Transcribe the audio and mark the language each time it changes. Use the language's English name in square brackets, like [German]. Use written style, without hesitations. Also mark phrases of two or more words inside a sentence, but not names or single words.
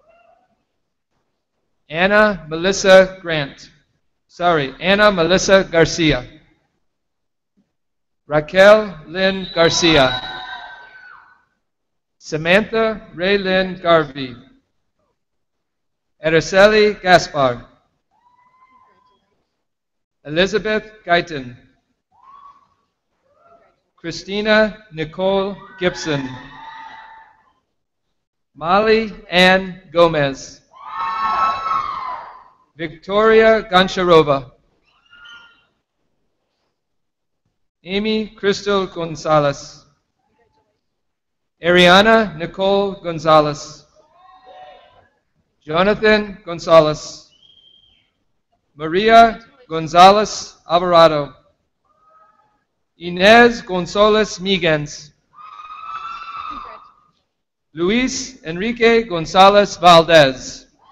[English] Anna Melissa Garcia. Raquel Lynn Garcia. Samantha Ray Lynn Garvey. Araceli Gaspar. Elizabeth Guyton. Christina Nicole Gibson. Molly Ann Gomez. Victoria Goncharova. Amy Crystal Gonzalez. Ariana Nicole Gonzalez. Jonathan Gonzalez. Maria Gonzalez Alvarado. Inez Gonzalez Miguens. Luis Enrique Gonzalez Valdez.